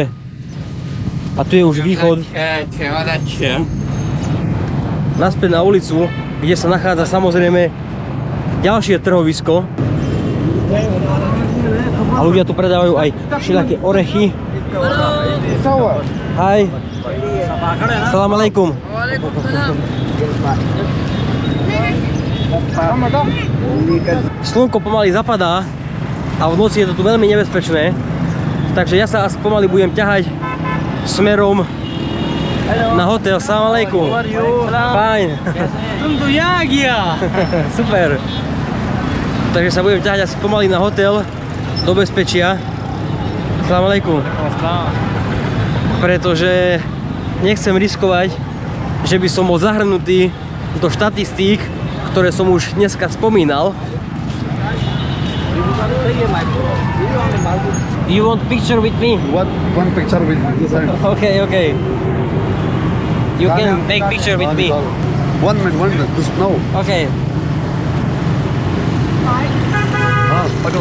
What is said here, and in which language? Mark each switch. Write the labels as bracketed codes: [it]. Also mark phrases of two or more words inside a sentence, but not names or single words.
[sk] A tu je už východ. Naspäť na ulicu, kde sa nachádza samozrejme ďalšie trhovisko. A ľudia tu predávajú aj všelijaké orechy. Hi. [ar] سلام عليكم. [sk] Slnko pomaly zapadá a v noci je to tu veľmi nebezpečné, takže ja sa asi pomaly budem ťahať smerom na hotel. [ar] سلام عليكم. [sk] Fajn. Super. Takže sa budem ťahať asi pomaly na hotel do bezpečia. [ar] سلام عليكم. [sk] Pretože nechcem riskovať, že by som bol zahrnutý do štatistík, ktoré som už dneska spomínal. [en] You want picture with me? One picture with me. Okay, okay. You can take picture with me. 1 minute. This no. Okay. Hello.